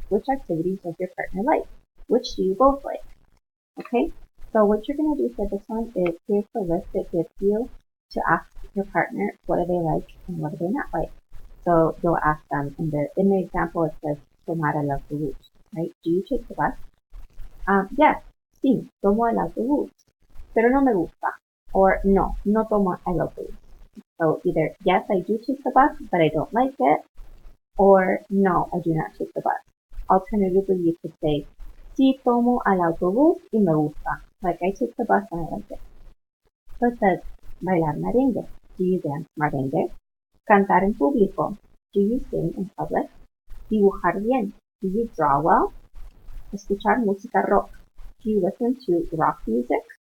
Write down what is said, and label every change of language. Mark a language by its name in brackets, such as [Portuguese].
[English] Which activities does your partner like? Which do you both like? Okay. So what you're going to do for this one is, here's the list it gives you to ask your partner what do they like and what do they not like. So you'll ask them, in the example it says tomar el autobús, right? Do you take the bus? [Spanish] Yes, sí, tomo el autobús, pero no me gusta. Or no, no tomo el autobús. [English] So either yes, I do take the bus, but I don't like it, or no, I do not take the bus. Alternatively, you could say sí tomo el autobús y me gusta. Like I take the bus and I like it. So it says bailar merengue. Do you dance merengue? Cantar en público. Do you sing in public? Dibujar bien. Do you draw well? [Spanish] Escuchar música rock. [English] Do you listen to rock music?